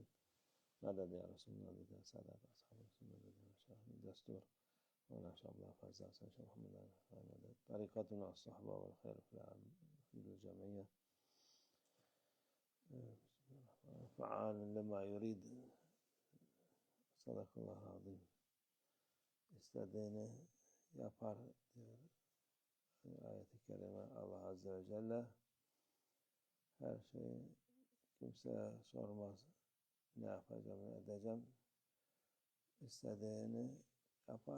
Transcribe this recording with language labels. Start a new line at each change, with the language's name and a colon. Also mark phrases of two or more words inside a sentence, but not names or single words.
Arabic: مدد يا رسول الله، مدد يا سادات أصحاب رسول الله، مدد يا شرح الدستور. وما شاء الله فاز أحسن شيخ محمد علي. طريقتنا الصحبة والخير في العالم في الجمعية. فعال لما يريد. صدق الله العظيم.
Turkish: İstediğini yapar diyor ayet-i kerime
Arabic: الله عز وجل.
Turkish: Her şeyi kimseye sormaz. Ne yapacağım, ne edeceğim. İstediğini yapar.